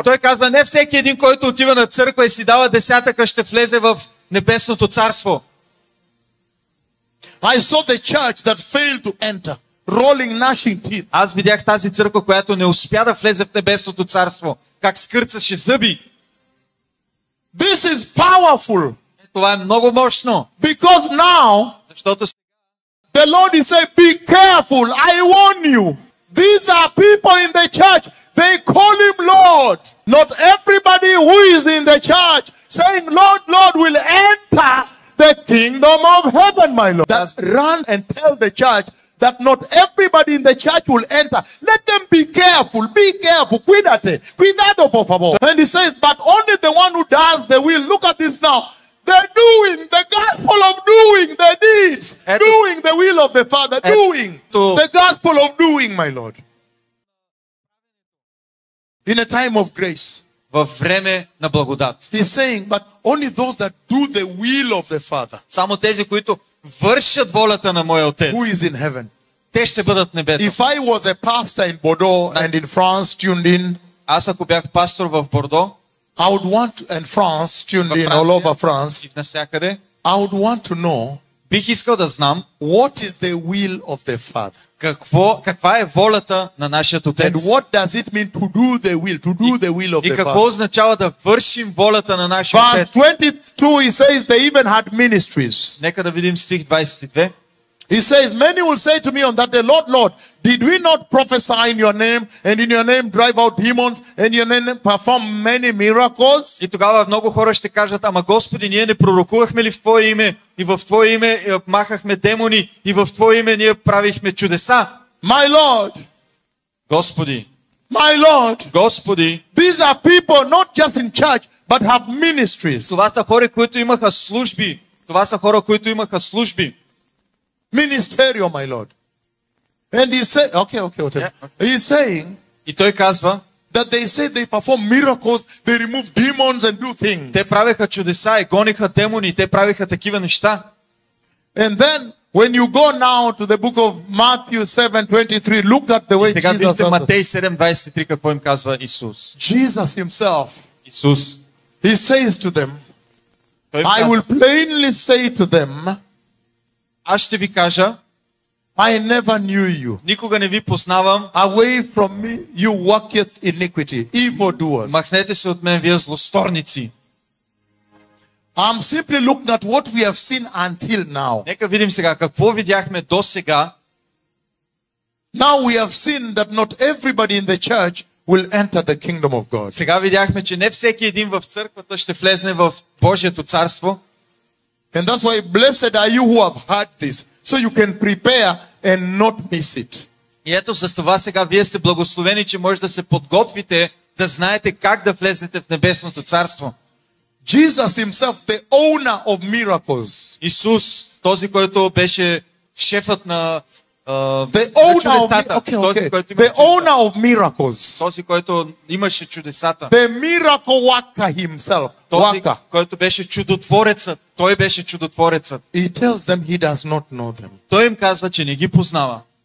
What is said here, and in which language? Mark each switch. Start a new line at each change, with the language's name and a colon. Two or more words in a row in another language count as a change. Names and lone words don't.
Bulgarian: Той казва, не всеки един, който отива на църква и си дава десятъка, ще влезе в небесното царство.
English: I saw the church that failed to enter, rolling, gnashing teeth.
Bulgarian: Аз видях тази църква, която не успя да влезе в небесното царство. Как скърцаше зъби.
English: This is powerful
Bulgarian: Това е много мощно,
English: because now
Bulgarian: защото
English: the Lord is saying, be careful, I warn you. These are people in the church. They call him Lord. Not everybody who is in the church saying, Lord, Lord, will enter the kingdom of heaven, my Lord. That run and tell the church that not everybody in the church will enter. Let them be careful. Be careful.
Spanish: Cuidado, por favor.
English: And he says, but only the one who does the will. Look at this now. They're doing the gospel of doing the deeds.
Bulgarian: Eto-
English: Doing the will of the Father. Doing
Bulgarian: Eto-
English: the gospel of doing, my Lord. in a time of grace.
Bulgarian: във време на благодат.
English: He's saying, but only those that do the will of the Father
Bulgarian: Само тези, които вършат волята на моя Отец,
English: who is in heaven.
Bulgarian: те ще бъдат в небето.
English: If I was a pastor in Bordeaux and in France tuned in,
Bulgarian: Аз ако бях пастор в Бордо,
English: I would want to, and France tuned in
Bulgarian: Франция.
English: all over France,
Bulgarian: и навсякъде,
English: I would want to know
Bulgarian: бих искал да знам
English: what is the will of the Father.
Bulgarian: каква е волята на нашия Отец.
English: And what does it mean to do the will of
Bulgarian: И
English: the
Bulgarian: какво
English: Father?
Bulgarian: означава да вършим волята на нашия
English: Verse
Bulgarian: Отец.
English: 22, he says they even had ministries.
Bulgarian: Нека да видим стих 22.
English: He says, many will say to me on that day, Lord, Lord, did we not prophesy in your name, and in your name drive out demons, and in your name perform many miracles?
Bulgarian: И тогава много хора ще кажат, ама Господи, ние не пророкувахме ли в Твое име? И в Твое име махахме демони, и в Твое име ние правихме чудеса.
English: My Lord,
Bulgarian: Господи,
English: my Lord,
Bulgarian: Господи,
English: these are people not just in church, but have ministries.
Bulgarian: това са хора, които имаха служби. Това са хора, които имаха служби.
English: Ministerial, my Lord. And he said, okay. Yeah, He's saying
Bulgarian: И той казва,
English: that they say they perform miracles, they remove demons and do things.
Bulgarian: те правеха чудеса и гониха демони, те правеха такива неща.
English: And then when you go now to the book of Matthew 7:23, look at the way
Bulgarian: Сега
English: Jesus
Bulgarian: видите
English: answered.
Bulgarian: Матей 7:23 какво им казва Исус.
English: Jesus himself,
Bulgarian: Исус,
English: he says to them,
Bulgarian: той им
English: I
Bulgarian: казва,
English: will plainly say to them,
Bulgarian: аз ще ви кажа,
English: I never knew you.
Bulgarian: никога не ви познавам,
English: Away from me, you worketh iniquity, evildoers.
Bulgarian: махнете се от мен, вие злосторници.
English: I'm simply looking at what we have seen until now.
Bulgarian: Нека видим сега какво видяхме до сега.
English: Now we have seen that not everybody in the church will enter the kingdom of God.
Bulgarian: Сега видяхме, че не всеки един в църквата ще влезне в Божието царство.
English: And that's why blessed are you who have heard this, so you can prepare and not miss it.
Bulgarian: И ето с това сега вие сте благословени, че може да се подготвите, да знаете как да влезнете в Небесното царство.
English: Jesus himself, the owner of miracles,
Bulgarian: Исус, този, който беше шефът на
English: the
Bulgarian: на
English: owner of,
Bulgarian: чудесата, този, който
English: the
Bulgarian: имаше
English: owner of miracles,
Bulgarian: този, който имаше чудесата,
English: the miracle worker himself,
Bulgarian: този,
English: worker.
Bulgarian: който беше чудотворецът, той беше чудотворецът.
English: He tells them he does not know them.
Bulgarian: Той им казва, че не ги познава.